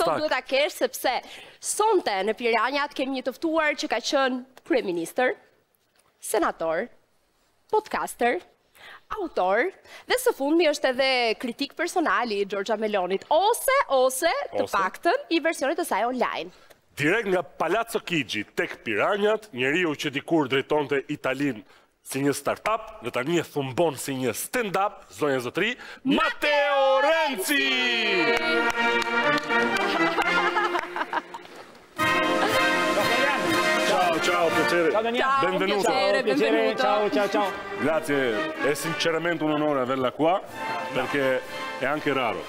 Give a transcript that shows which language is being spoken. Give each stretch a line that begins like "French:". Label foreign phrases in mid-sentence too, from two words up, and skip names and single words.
Albanian: Sot duhet ta kesh sepse sonte në Piranjat kemi një të ftuar që ka qenë kryeministër, senator, podcaster, autor, dhe së fundmi është edhe kritik personali i Giorgia Melonit, ose të paktën i versionit të saj online. Direkt nga Palazzo Chigi tek Piranjat, njeriu që dikur drejtonte Italinë si një startup, dhe tani e thumbon si një stand-up, zonja zotri, Matteo Renzi!
Italian: Ciao, piacere. Ciao Daniele. Benvenuto. Benvenuto. Ciao. Grazie, è sinceramente un onore averla qua, perché è anche raro.